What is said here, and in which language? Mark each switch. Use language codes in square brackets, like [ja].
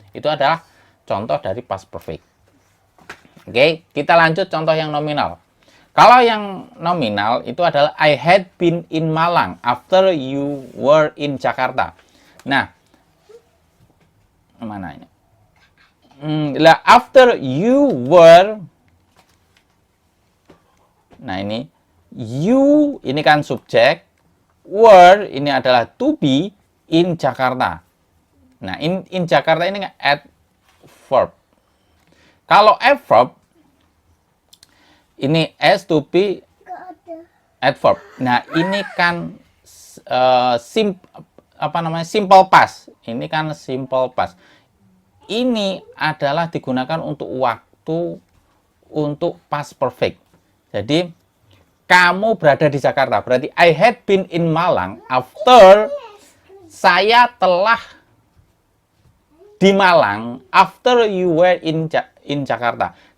[id] Itu adalah contoh dari past perfect. Oke, kita lanjut contoh yang nominal. Kalau yang nominal itu adalah [en] I had been in Malang after you were in Jakarta. [id] Nah, mana ini? [en] After you were, [id] nah ini [en] you [id] ini kan subjek, [en] were [id] ini adalah [en] to be in Jakarta. [id] Nah, in Jakarta ini adverb. Kalau adverb ini S to be adverb. Nah, ini kan simple past. Ini kan simple past. Ini adalah digunakan untuk waktu untuk past perfect. Jadi kamu berada di Jakarta. Berarti [en] I had been in Malang after [id] saya telah di [en] Malang after you were in Jakarta.